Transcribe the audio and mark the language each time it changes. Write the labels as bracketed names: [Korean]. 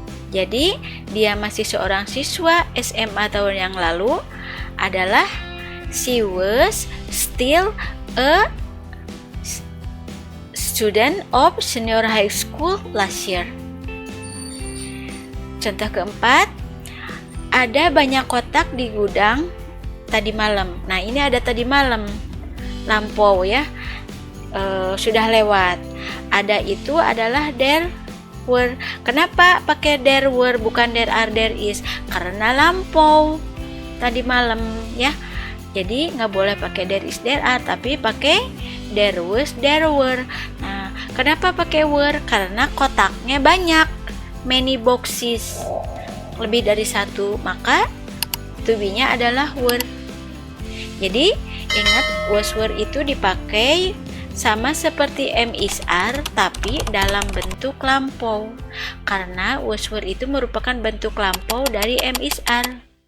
[Indonesian] Jadi dia masih seorang siswa SMA tahun yang lalu adalah [English] she was still a student of senior high school last year. [Indonesian] Contoh keempat, ada banyak kotak di gudang tadi malam. Nah, ini ada tadi malam, lampau ya, sudah lewat. Ada itu adalah there [English] were. [Indonesian] Kenapa pakai there were bukan there are there is? Karena lampau tadi malam ya. Jadi nggak boleh pakai there is there are, tapi pakai there was there were. Nah, kenapa pakai were? Karena kotaknya banyak, [English] many boxes, [Indonesian] lebih dari satu, maka to be-nya adalah were. Jadi ingat, was were itu dipakai sama seperti am is are tapi dalam bentuk lampau, karena was were itu merupakan bentuk lampau dari am is are.